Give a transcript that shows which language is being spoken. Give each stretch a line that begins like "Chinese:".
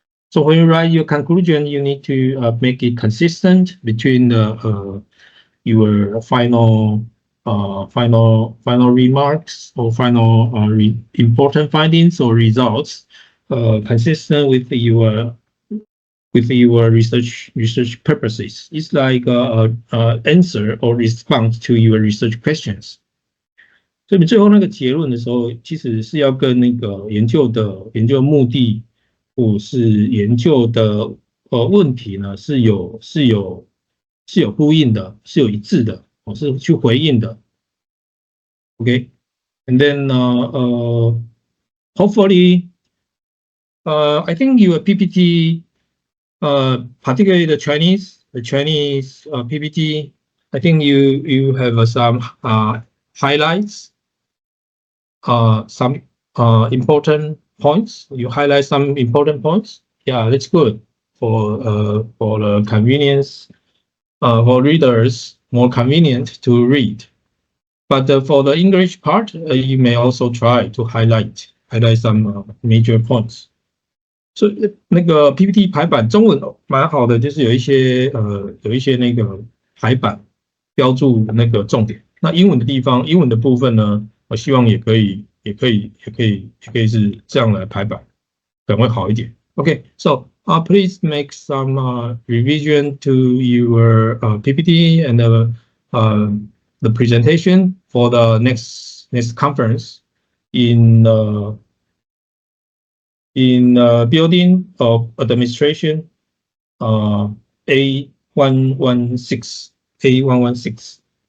English: So when you write your conclusion, you need to make it consistent between your final remarks or final important findings or results, consistent with your research purposes. It's like answer or response to your research questions.
Chinese: 所以你最后那个结论的时候，其实是要跟那个研究目的或是研究的问题呢是有呼应的，是有一致的，是去回应的。
English: Okay, and then hopefully, I think your PPT, particularly the Chinese PPT, I think you have some highlights, some important points. You highlight some important points. Yeah, that's good for the convenience for readers, more convenient to read. But for the English part, you may also try to highlight some major points.
Chinese: 所以那个 PPT 排版中文蛮好的，就是有一些那个排版标注那个重点。那英文的部分呢，我希望也可以是这样来排版，可能会好一点。
English: Okay, so please make some revision to your PPT and the presentation for the next conference in building of administration A116.